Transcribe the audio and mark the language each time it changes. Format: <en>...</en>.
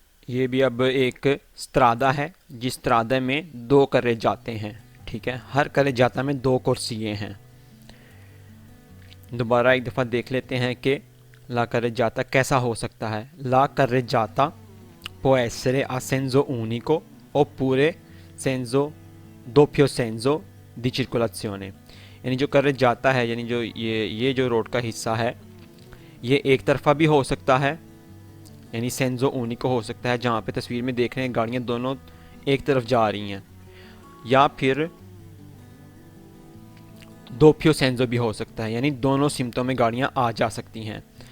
<hi>ये भी अब एक स्त्रादा है जिस स्त्रादा में दो करे जाते हैं। ठीक है, हर करे जाता में दो कुर्सियाँ हैं। दोबारा एक दफ़ा देख लेते हैं कि ला करे जाता कैसा हो सकता है।</hi> <it>ला करे जाता può essere a senso unico oppure senso doppio senso di circolazione।</it> <hi>यानी जो करे जाता है यानी जो ये जो रोड का हिस्सा है ये एक तरफा भी हो सकता है यानी सेंजो ऊनिको हो सकता है, जहाँ पे तस्वीर में देख रहे हैं गाड़ियाँ दोनों एक तरफ जा रही हैं, या फिर दोप्यो सेंजो भी हो सकता है यानी दोनों सिमतों में गाड़ियाँ आ जा सकती हैं।</hi>